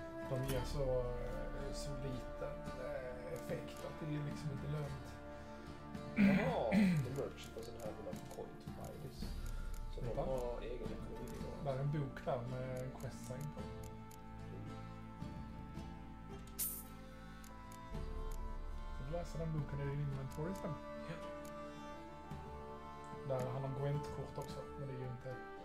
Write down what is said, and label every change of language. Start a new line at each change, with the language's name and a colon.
Swedish: De ger så liten effekt att det är liksom inte lönt.
English: Jaha, the merchant doesn't have enough coin to buy this.
Swedish: Så de har egen ekonomi då. Där är en bok där med en quest-sign på. Så läsa den boken i din inventory sen. Ja. Där han har Gwent-kort också, men det är ju inte...